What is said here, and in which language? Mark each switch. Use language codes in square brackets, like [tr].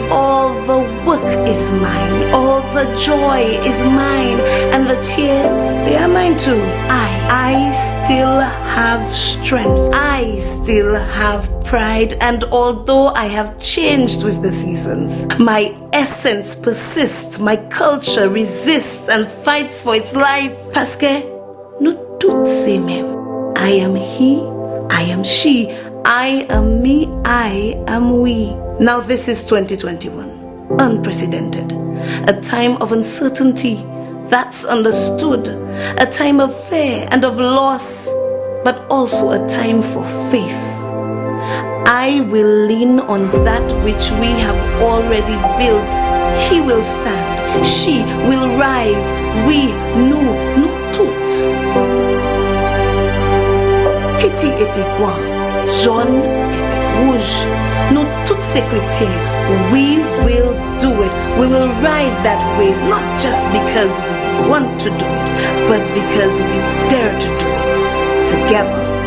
[en] All the work is mine, all the joy is mine, and the tears, they are mine too. I still have strength, I still have pride, and although I have changed with the seasons, my essence persists, my culture resists and fights for its life. [fr] Parce que nous toutes c'est même. [en] I am he, I am she, I am me, I am we. Now this is 2021, unprecedented, a time of uncertainty that's understood, a time of fear and of loss, but also a time for faith. I will lean on that which we have already built. He will stand, she will rise, we, [fr] nous toutes. Petit et piquant, jaune et rouge, nous toutes ces chrétiens, [en] we will do it. We will ride that wave, not just because we want to do it, but because we dare to do it together.